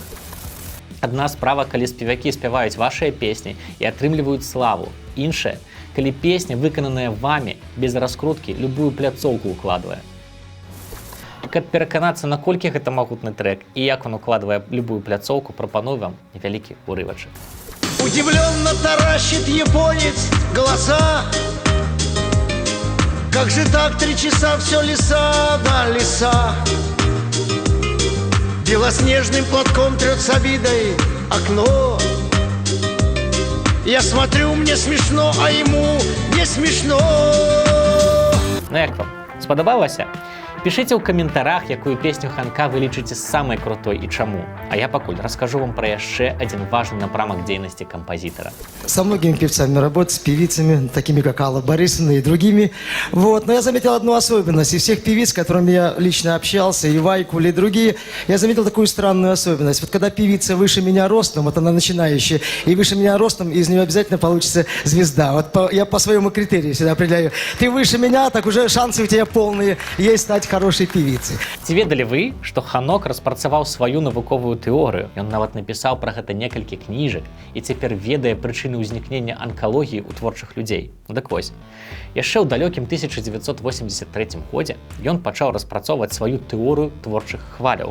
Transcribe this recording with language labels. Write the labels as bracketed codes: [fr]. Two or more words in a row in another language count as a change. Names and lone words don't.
[be] Адна справа, калі спевакі спяваюць вашыя песні і атрымліваюць славу. Іншая, калі песня, выкананая вамі, без раскруткі, любую пляцоўку укладвае. Каб пераканацца, наколькі гэта магутны трэк і як он укладвае любую пляцоўку, прапаную вам невялікі урывачак. [ru] Удивленно таращит японец глаза. Как же так 3 часа все леса да леса? Белоснежным платком трет с обидой окно. Я смотрю, мне смешно, а ему не смешно. [be] Ну як вам? Спадабалася? Пішыце ў каментарах, якую песню Ханка вы лічыце самай крутой і чаму. А я пакуль раскажу вам пра яшчэ адзін важны напрамак дзейнасці кампазітара. [ru] Со многими певцами работать, с певицами, такими как Алла Борисовна и другими. Вот. Но я заметил одну особенность. Из всех певиц, с которыми я лично общался, и Вайкуль, и другие, я заметил такую странную особенность. Вот когда певица выше меня ростом, вот она начинающая, и выше меня ростом, из нее обязательно получится звезда. Вот я по своему критерию всегда определяю. Ты выше меня, так уже шансы у тебя полные есть стать хорошей певицей. [be] Ці ведалі вы, што Ханок распрацаваў сваю навуковую тэорыю? Ён нават напісаў пра гэта некалькі кніжак і цяпер ведае прычыны ўзнікнення анкалогіі ў творчых людзей. Ну дык вось, яшчэ ў далёкім 1983 годзе ён пачаў распрацоўваць сваю тэорыю творчых хваляў.